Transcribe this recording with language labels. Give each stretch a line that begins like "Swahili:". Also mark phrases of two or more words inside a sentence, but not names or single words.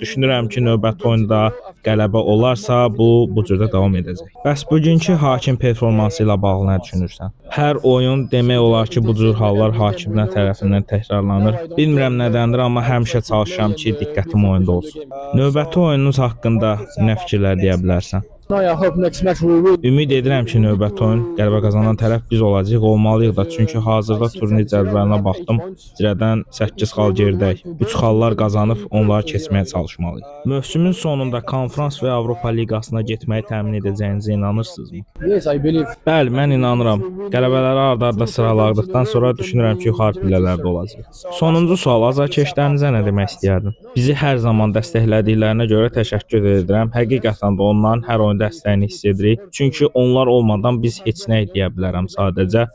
Azerbaijani: Düşünürəm ki, növbəti oyunda qələbə olarsa, bu cürdə davam edəcək. Bəs bugünkü hakim performansı ilə bağlı nə düşünürsən? Hər oyun demək olar ki, bu cür hallar hakimlər tərəfindən təkrarlanır. Bilmirəm nədəndir, amma həmişə çalışıram ki, diqqətim oyunda olsun. Növbəti oyununuz haqqında nə fikirlər deyə bilərsən?
English: I hope next match we will.
Azerbaijani: Ümid edirəm ki, növbəti oyun qələbə qazanan tərəf biz olacağıq, olmalıyıq da. Çünki hazırda turnir cədvəlinə baxdım. Zirədən 8 xal geridəyik. 3 xallar qazanıb onları keçməyə çalışmalıyıq. Mövsümün sonunda konferans və Avropa liqasına getməyi təmin edəcəyinizə inanırsınızmı?
English: Yes, I believe.
Azerbaijani: Bəli, mən inanıram. Qələbələri ard-arda sıraladıqdan sonra düşünürəm ki, yuxarı pillələrdə olacağıq. Sonuncu sual, azarkeşlərinizə nə demək istəyərdim? Bizi hər zaman dəstəklədiklərinə görə təşəkkür edirəm. Həqiqətən də onların hər oyun dəstəyini hiss edirik. Çünki onlar olmadan biz heç nə edə bilərəm sadəcə.